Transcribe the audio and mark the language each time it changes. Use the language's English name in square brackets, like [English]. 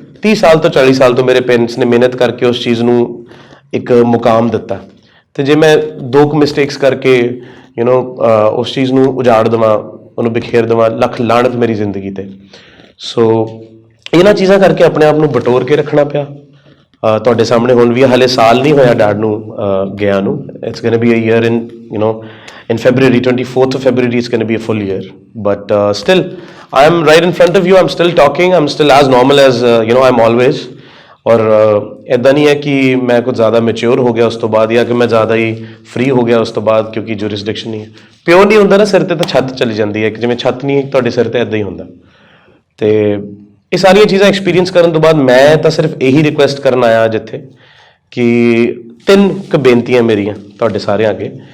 [Punjabi] 30 ਸਾਲ ਤੋਂ 40 ਸਾਲ ਤੋਂ ਮੇਰੇ ਪੇਰੈਂਟਸ ਨੇ ਮਿਹਨਤ ਕਰਕੇ ਉਸ ਚੀਜ਼ ਨੂੰ ਇੱਕ ਮੁਕਾਮ ਦਿੱਤਾ, ਤੇ ਜੇ ਮੈਂ ਦੋ ਕੁ ਮਿਸਟੇਕਸ ਕਰਕੇ ਉਸ ਚੀਜ਼ ਨੂੰ ਉਜਾੜ ਦੇਵਾਂ, ਉਹਨੂੰ ਬਿਖੇਰ ਦੇਵਾਂ, ਲੱਖ ਲਾਹਨਤ ਮੇਰੀ ਜ਼ਿੰਦਗੀ ਤੇ. ਸੋ ਇਹਨਾਂ ਚੀਜ਼ਾਂ ਕਰਕੇ ਆਪਣੇ ਆਪ ਨੂੰ ਬਟੋਰ ਕੇ ਰੱਖਣਾ ਪਿਆ. ਤੁਹਾਡੇ ਸਾਹਮਣੇ ਹੁਣ ਵੀ ਹਾਲੇ ਸਾਲ ਨਹੀਂ ਹੋਇਆ ਡੈਡ ਨੂੰ ਗਿਆ ਨੂੰ. [English] It's going to be a year in February, 24th of February, it's going to be a full year. But still, I am right in front of you. I'm still talking. I'm still as normal as I'm always. [Punjabi] और ਇੱਦਾਂ ਨਹੀਂ ਹੈ ਕਿ ਮੈਂ ਕੁਝ ਜ਼ਿਆਦਾ mature ਹੋ ਗਿਆ ਉਸ ਤੋਂ ਬਾਅਦ, ਜਾਂ ਕਿ ਮੈਂ ਜ਼ਿਆਦਾ ਹੀ ਫ੍ਰੀ ਹੋ ਗਿਆ ਉਸ ਤੋਂ ਬਾਅਦ, ਕਿਉਂਕਿ ਜੂਰਿਸਡਿਕਸ਼ਨ ਨਹੀਂ ਹੈ. ਪਿਓ ਨਹੀਂ ਹੁੰਦਾ ਨਾ ਸਿਰ ਤੇ, ਤਾਂ ਛੱਤ ਚਲੀ ਜਾਂਦੀ ਹੈ. ਜਿਵੇਂ ਛੱਤ ਨਹੀਂ ਤੁਹਾਡੇ ਸਿਰ ਤੇ, ਇੱਦਾਂ ਹੀ ਹੁੰਦਾ. ਤੇ ਇਹ ਸਾਰੀਆਂ ਚੀਜ਼ਾਂ ਐਕਸਪੀਰੀਅੰਸ ਕਰਨ ਤੋਂ ਬਾਅਦ ਮੈਂ ਤਾਂ ਸਿਰਫ ਇਹੀ ਰਿਕੁਐਸਟ ਕਰਨ ਆਇਆ ਜਿੱਥੇ, ਕਿ 3 ਕੁ ਬੇਨਤੀਆਂ ਮੇਰੀਆਂ ਤੁਹਾਡੇ ਸਾਰਿਆਂ ਅੱਗੇ.